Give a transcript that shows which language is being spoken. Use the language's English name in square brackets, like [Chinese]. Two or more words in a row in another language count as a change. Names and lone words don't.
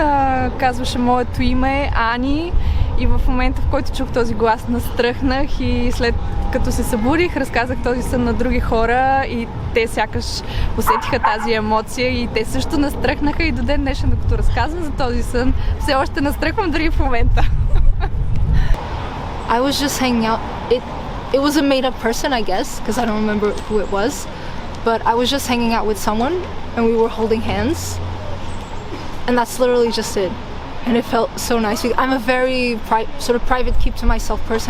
[Bulgarian] Казваше моето име Ани и в момента, в който чух този глас, настръхнах и след като се събудих, разказах този сън на други хора и те сякаш усетиха тази емоция и те също настръхнаха и до ден днешен, докато разказвам за този сън, все още настръхвам дори в момента. [English] I was just hanging out. It was a made-up person, I guess, because I don't remember who it was. But I was just hanging out with someone, and we were holding hands. And that's literally just it. And it felt so nice. I'm a very sort of private, keep to myself person.